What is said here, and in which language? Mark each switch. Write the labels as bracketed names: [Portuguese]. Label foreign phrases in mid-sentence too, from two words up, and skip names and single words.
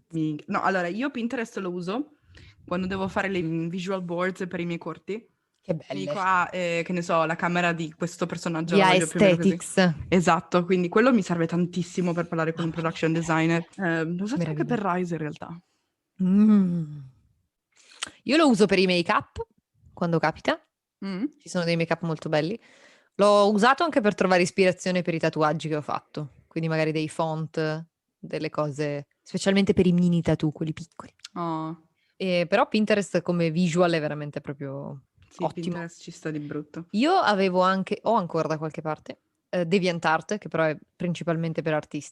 [Italian] No, allora, io Pinterest lo uso quando devo fare le [English] visual boards [Italian] per i miei corti. Che Mi belle. dico, che ne so, la camera di questo personaggio Di la voglio più o meno così. Aesthetics. Esatto, quindi quello mi serve tantissimo per parlare con un Mamma production mia. designer. L'ho usato anche Meraviglia. per Rise in realtà. Io lo uso per i make-up, quando capita. Mm. Ci sono dei make-up molto belli. L'ho usato anche per trovare ispirazione per i tatuaggi che ho fatto. Quindi magari dei font, delle cose, specialmente per i [English] mini tattoo, [Italian] quelli piccoli. Oh, Però Pinterest come visual è veramente proprio sì, ottimo. Pinterest ci sta di brutto. Io ho ancora da qualche parte, DeviantArt, che però è principalmente per artisti.